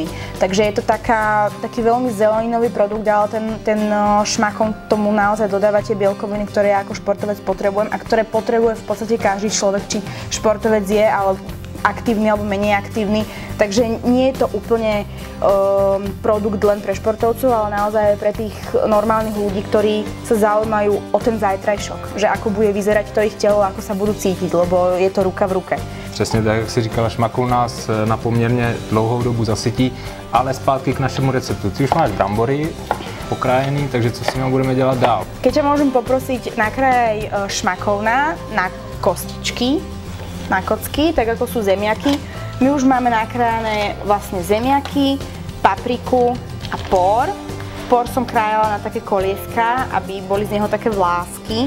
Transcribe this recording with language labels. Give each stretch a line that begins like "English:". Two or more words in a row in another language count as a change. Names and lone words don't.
Slovak: Takže je to taký veľmi zeleninový produkt, ale ten šmakón tomu naozaj dodáva tie bielkoviny, ktoré ja ako športovec potrebujem a ktoré potrebuje v podstate každý človek, či športovec je, ale aktívny alebo menej aktívny. Takže nie je to úplne produkt len pre športovcov, ale naozaj aj pre tých normálnych ľudí, ktorí sa zaujímajú o ten zajtrajšok. Že ako bude vyzerať to ich telo, ako sa budú cítiť, lebo je to ruka v ruke.
Czech: Přesně tak, jak si říkala, šmakoun nás na poměrně dlouhou dobu zasytí, ale zpátky k našemu receptu. Ty už máš brambory pokrájený, takže co s nimi budeme dělat dál?
Slovak: Keď ťa môžem poprosiť, nakrájaj šmakouna na kostičky, na kocky, tak ako sú zemiaky. My už máme nakrájané vlastne zemiaky, papriku a por. Por som krájala na také kolieska, aby boli z neho také vlásky.